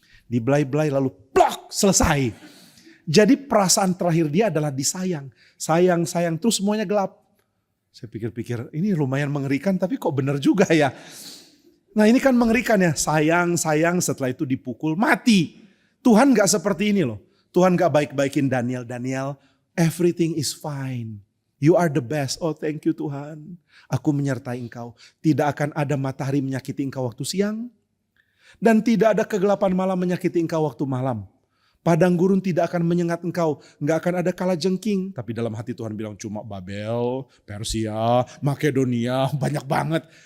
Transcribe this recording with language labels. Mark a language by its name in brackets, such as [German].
[Indonesian] Dibelai-belai lalu plak, selesai. Jadi perasaan terakhir dia adalah disayang. Sayang, terus semuanya gelap. Saya pikir-pikir ini lumayan mengerikan tapi kok benar juga ya. Nah ini kan mengerikan ya. Sayang, setelah itu dipukul, mati. Tuhan gak seperti ini loh. Tuhan gak baik-baikin Daniel. [English] Daniel, everything is fine. You are the best. Oh thank you Tuhan. [Indonesian] Aku menyertai engkau. Tidak akan ada matahari menyakiti engkau waktu siang. Dan tidak ada kegelapan malam menyakiti engkau waktu malam. Padang gurun tidak akan menyengat engkau, nggak akan ada kalajengking. Tapi dalam hati Tuhan bilang cuma Babel, Persia, Makedonia, banyak banget.